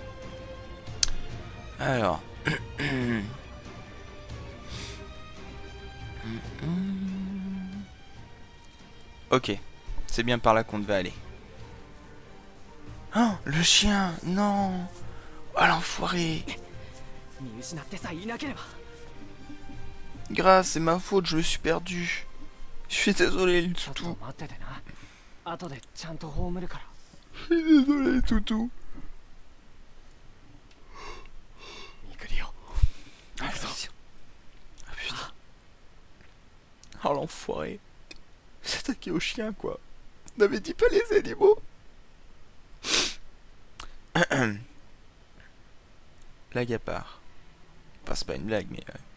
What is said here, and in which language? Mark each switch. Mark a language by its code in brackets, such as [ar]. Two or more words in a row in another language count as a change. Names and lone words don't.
[fr] Alors... Ok. C'est bien par là qu'on devait aller. Oh, le chien. Non. Oh, l'enfoiré. [ja] 見失ってさえいなければ [fr] Grâce, c'est ma faute, je me suis perdu. Je suis désolé, le [ja] ちょっと [fr] toutou. [ja] 待っててな後でちゃんと葬るから [fr] Je suis désolé, toutou. ミクリオ Ah, putain. Ah, putain. Oh, l'enfoiré. S'attaquer au chien, quoi. N'avait dit pas les animaux. Blague à part. Enfin, c'est pas une blague, mais...